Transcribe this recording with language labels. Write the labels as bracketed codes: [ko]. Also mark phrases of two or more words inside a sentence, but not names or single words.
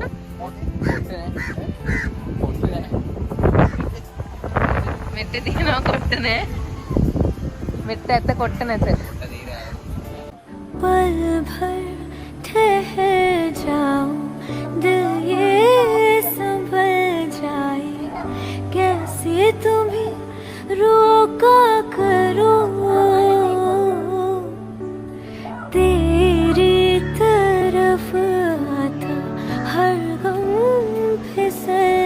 [si] මෙට්ට තියනවා කොට්ට නෑ. මෙට්ට ඇත්ත කොට්ට නැත. [hi] पल भर ठहर जाऊं दिल ये संभल जाए कैसे तुम्हें रोका करूं तेरी तरफ आता हर गम फिसल